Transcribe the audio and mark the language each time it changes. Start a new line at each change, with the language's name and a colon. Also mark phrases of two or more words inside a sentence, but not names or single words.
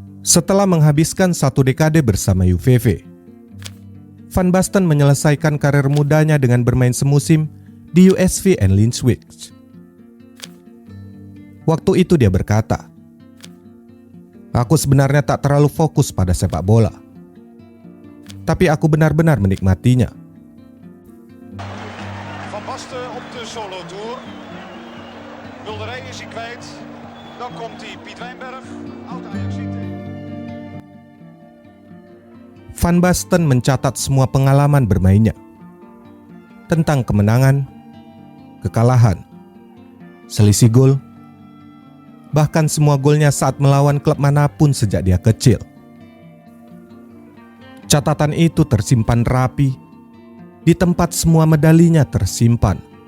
Indonesian: Setelah menghabiskan 1 dekade bersama UVV, Van Basten menyelesaikan karir mudanya dengan bermain semusim di USV and Lynchwich. Waktu itu dia berkata, "Aku sebenarnya tak terlalu fokus pada sepak bola, tapi aku benar-benar menikmatinya."
Dutch: Van Basten op de solo tour. Mulderij is hij kwijt. Dan komt hij Piet Wijnberg, oud Ajaxiet.
Indonesian: Van Basten mencatat semua pengalaman bermainnya, tentang kemenangan, kekalahan, selisih gol, bahkan semua golnya saat melawan klub manapun sejak dia kecil. Catatan itu tersimpan rapi di tempat semua medalinya tersimpan.